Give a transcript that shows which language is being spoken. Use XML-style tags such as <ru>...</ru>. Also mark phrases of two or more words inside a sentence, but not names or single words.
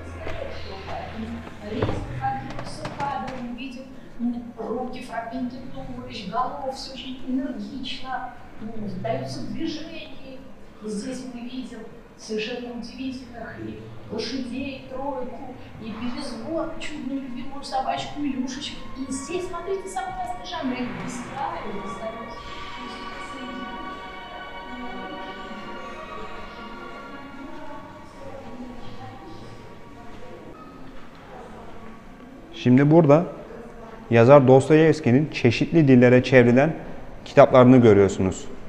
<ru>Здесь мы видим совершенно удивительных и лошадей, тройку, и безвод, чудную любимую собачку Илюшечку. И здесь, смотрите, самый разный жанр. И</ru> <tr>Şimdi burada yazar Dostoyevski'nin çeşitli dillere çevrilen kitaplarını görüyorsunuz.</tr>